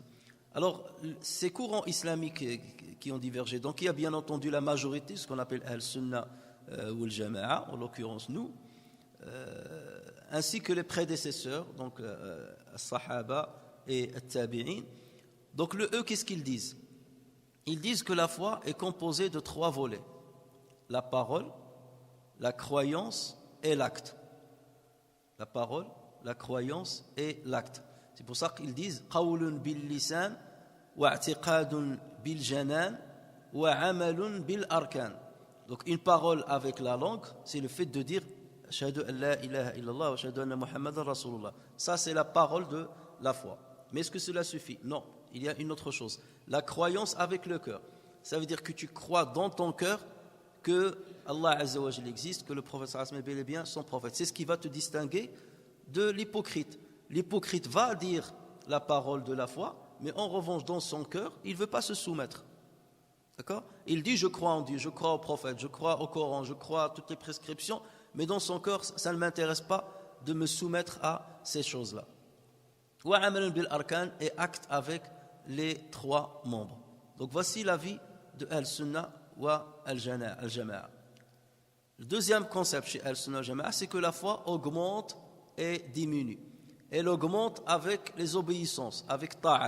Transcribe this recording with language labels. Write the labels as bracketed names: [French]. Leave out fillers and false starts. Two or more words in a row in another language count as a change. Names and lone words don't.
[French] Alors, ces courants islamiques qui ont divergé, donc il y a bien entendu la majorité, ce qu'on appelle al-Sunnah ou al-Jama'a, en l'occurrence nous, ainsi que les prédécesseurs, donc as-Sahaba et at-Tabi'in. Donc eux, qu'est-ce qu'ils disent? Ils disent que la foi est composée de 3 volets: la parole, la croyance et l'acte. La parole, la croyance et l'acte. C'est pour ça qu'ils disent [Arabic] قول باللسان واعتقاد بالجنان وعمل بالأركان. [French] Donc une parole avec la langue, c'est le fait de dire [Arabic] أشهد أن لا إله إلا الله وأشهد أن محمدا رسول الله. [French] Ça c'est la parole de la foi. Mais est-ce que cela suffit? Non, il y a une autre chose. La croyance avec le cœur. Ça veut dire que tu crois dans ton cœur que [Arabic] الله عز وجل [French] existe, que le prophète [Arabic] صلى الله عليه وسلم [French] est bel et bien son prophète. C'est ce qui va te distinguer de l'hypocrite. L'hypocrite va dire la parole de la foi, mais en revanche dans son cœur, il ne veut pas se soumettre. D'accord? Il dit je crois en Dieu, je crois au prophète, je crois au Coran, je crois à toutes les prescriptions, mais dans son cœur, ça ne m'intéresse pas de me soumettre à ces choses-là. [Arabic] وعمل بالأركان, [French] et acte avec les 3 membres. Donc voici l'avis de [Arabic] السنة والجماعة. [French] Le deuxième concept chez [Arabic] السنة الجماعة, [French] c'est que la foi augmente et diminue. Elle augmente avec les obéissances, avec ta'at.